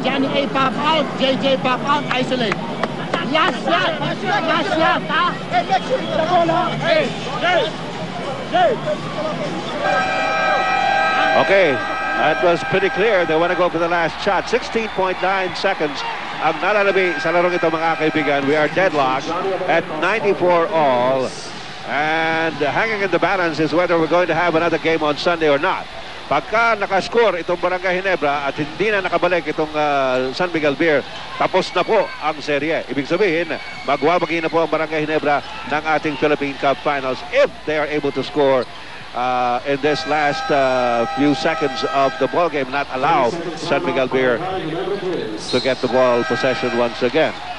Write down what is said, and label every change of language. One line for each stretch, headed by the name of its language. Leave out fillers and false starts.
English: Johnny A pop out. JJ pop out. Isolate. Last shot. Last shot, ha? Hey, make sure you get the ball, ha? Hey, Okay, that was pretty clear. They want to go for the last shot. 16.9 seconds.
Filipino: Ang nalalabi sa larong ito, mga kaibigan.
English: We are deadlocked at 94 all. And hanging in the balance is whether we're going to have another game on Sunday or not.
Filipino: Pagka nakascore itong Barangay Ginebra at hindi na nakabalik itong San Miguel Beer, tapos na po ang serye. Ibig sabihin, magwawagi na po ang Barangay Ginebra ng ating Philippine Cup Finals
English: if they are able to score in this last few seconds of the ball game, not allow San Miguel Beer to get the ball possession once again.